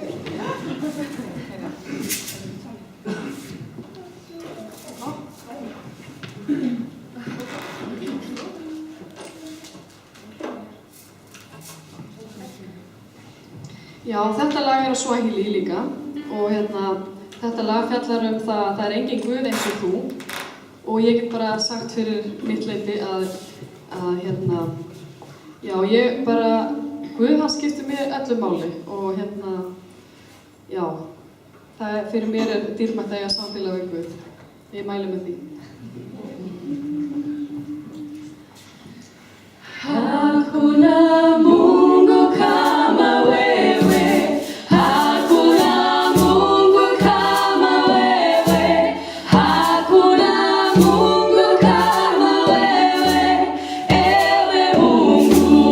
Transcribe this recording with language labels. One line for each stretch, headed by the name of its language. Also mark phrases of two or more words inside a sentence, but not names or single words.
Icelandic: Já, þetta lag er á Swahili líka og þetta lag fjallar það að það er engin Guð eins og þú og ég get bara sagt fyrir mitt leyti að já, ég bara, Guð hann skiptir mér öllu máli og já, það fyrir mér er dýrmætt að eiga samfélag við Guð. Ég mæli með því.
Swahili: Hakuna Mungu kama wewe, hakuna Mungu kama wewe, hakuna Mungu kama wewe, ewe Mungu